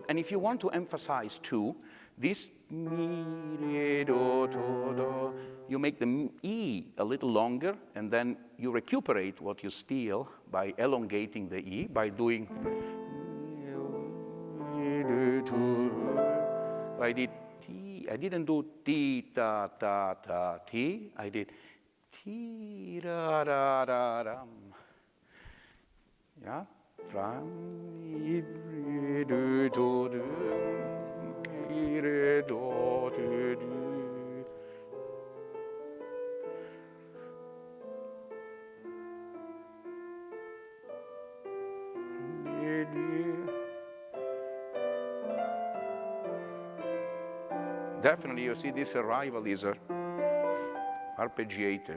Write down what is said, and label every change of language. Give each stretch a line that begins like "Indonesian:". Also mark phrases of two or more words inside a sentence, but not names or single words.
English: And if you want to emphasize too, this you make the E a little longer, and then you recuperate what you steal by elongating the E, by doing. I did T. I didn't do T, ta, ta, ta, T. I did T, ra, ra, ra, ram. Yeah? Ram, do, do, do, do, do, do. Definitely, you see, this arrival is arpeggiated.